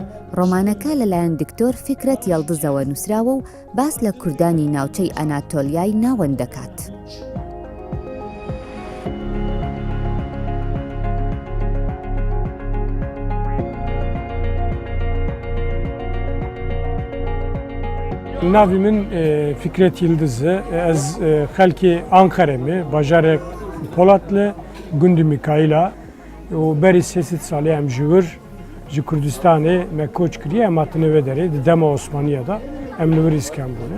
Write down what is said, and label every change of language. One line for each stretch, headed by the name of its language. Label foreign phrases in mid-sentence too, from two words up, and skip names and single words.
Central Kurdish: ڕۆمانەکە لەلایەن دکتۆر فکرەت یەڵدزەوە نووسراوە و باس لە کوردانی ناوچەی ئەناتۆلیای ناوەند دەکات.
Kurdish: Navî min Fikret Yıldız e. Ez xelkê Ankarê me, bajarek Polatlı, gundê Mikaîla û berî 300 salê em ji wir ji Kurdistanê me koç kiriye em hatine vê derê di dema Osmaniya da em li wir îskan bûne.